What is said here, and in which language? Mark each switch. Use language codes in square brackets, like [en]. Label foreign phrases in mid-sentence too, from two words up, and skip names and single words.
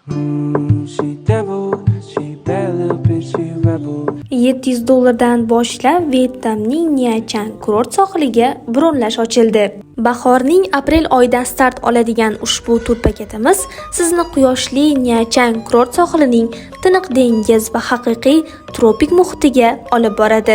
[en] She devil, she bad little bitch, she rebel. [uz] $700 boshlab Vyetnamning Nha Trang kurort sohiliga bronlash ochildi. Bahorning aprel oyidan start oladigan ushbu tur paketimiz sizni quyoshli Nha Trang kurort sohilining tiniq dengiz va haqiqiy tropik muhitiga olib boradi.